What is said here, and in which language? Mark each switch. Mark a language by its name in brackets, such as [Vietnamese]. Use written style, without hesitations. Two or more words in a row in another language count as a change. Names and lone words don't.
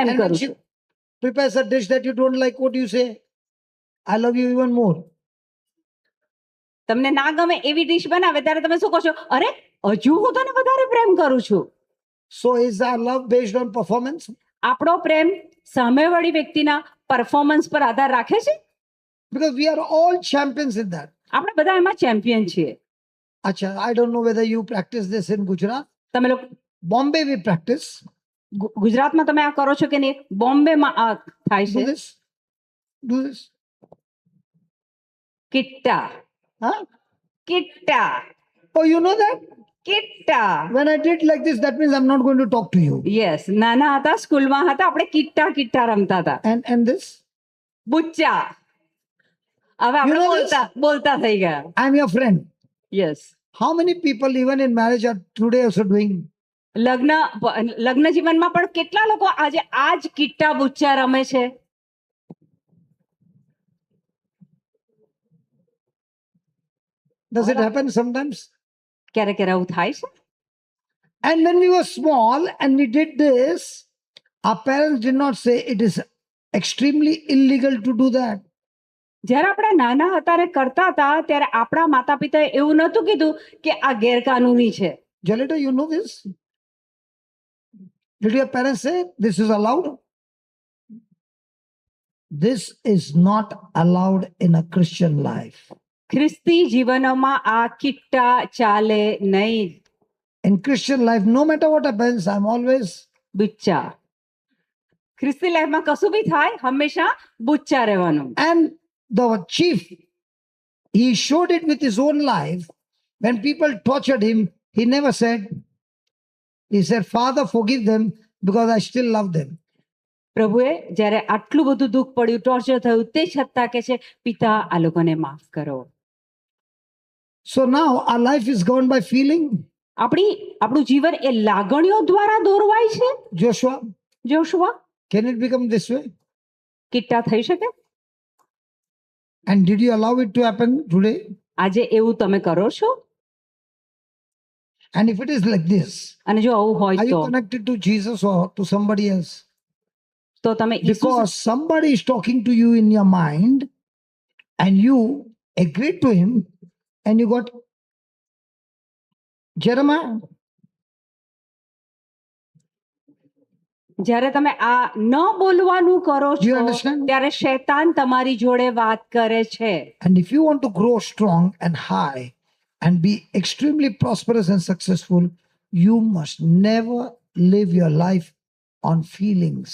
[English] And when [Gujarati] કરું [English] she [Gujarati] છું. [English] prepares a dish that you don't like, what do you say? I love you even more. [Gujarati] તમને ના ગમે એવી ડીશ બનાવે ત્યારે તમે શું કહો છો? અરે હજુ હું તને વધારે પ્રેમ કરું છું. [English] So is our love based on performance? [Gujarati] આપણો પ્રેમ સામેવાળી વ્યક્તિના પરફોર્મન્સ પર આધાર રાખે છે? [English] Because we are all champions in that. [Gujarati] આપણે બધા એમાં ચેમ્પિયન છીએ. [English] Acha, I don't know whether you practice this in Gujarat. [Gujarati] તમે લોકો [English] Bombay we practice. [Gujarati] ગુજરાતમાં તમે આ કરો છો કે નહીં? બોમ્બેમાં આ થાય [English] Do [Gujarati] છે. [English] this. Do this. [Gujarati] કિટ્ટા. Huh? કિટ્ટા. [English] Oh, you know that? [Gujarati] કિટ્ટા. [English] When I did like this, that means I'm not going to talk to you. [Gujarati] યસ, નાના હતા, સ્કૂલમાં હતા, આપણે કિટ્ટા રમતા હતા. [English] And this? [Gujarati] બુચ્ચા. હવે [English] You [Gujarati] આપણે [English] know this? [Gujarati] બોલતા થઈ ગયા. [English] I'm your friend. [Gujarati] યસ. [English] How many people, even in marriage, are today also doing? [Gujarati] લગ્ન જીવનમાં પણ કેટલા લોકો આજે આ જ કિટ્ટા બુચ્ચા રમે છે? [English] Does it happen sometimes? [Gujarati] ક્યારે ક્યારે આવું થાય છે? [English] And when we were small and we did this, our parents did not say it is extremely illegal to do that. [Gujarati] જ્યારે આપણે નાના હતા ને કરતા હતા ત્યારે આપણા માતા પિતાએ એવું નહોતું કીધું કે આ ગેરકાનૂની છે. [English] Jalita, you know this? Did your parents say this is allowed? This is not allowed in a Christian life. [Gujarati] ખ્રિસ્તી જીવનમાં આ કિટ્ટા ચાલે નહીં. [English] In Christian life, no matter what happens, I'm always. [Gujarati] બુચ્ચા. ખ્રિસ્તી લાઈફમાં કશું બી થાય હંમેશા બુચ્ચા રહેવાનું. [English] And the chief, he showed it with his own life. When people tortured him, he never said, he said, Father, forgive them because I still love them. [Gujarati] પ્રભુએ જ્યારે આટલું બધું દુઃખ પડ્યું, ટોર્ચર થયું, તે છતાં કે છે પિતા આ લોકોને માફ કરો. [English] So now our life is governed by feeling. [Gujarati] આપણું જીવન એ લાગણીઓ દ્વારા દોરવાય છે. [English] Joshua, [Gujarati] જોશુઆ, [English] can it become this way? [Gujarati] કિટ્ટા થઈ શકે? [English] And did you allow it to happen today? [Gujarati] આજે એવું તમે કરો છો? [English] And if it is like this, [Gujarati] અને જો આવું હોય [English] are you [Gujarati] તો [English] connected to Jesus or to somebody else? [Gujarati] તમે ઈસુ [English] Because somebody is talking to you in your mind and you agreed to him and you got Jeremiah. [Gujarati] જ્યારે તમે આ ન બોલવાનું કરો [English] Do you [Gujarati] છો [English] understand? [Gujarati] ત્યારે શૈતાન તમારી જોડે વાત કરે છે. [English] And if you want to grow strong and high and be extremely prosperous and successful, you must never live your life on feelings.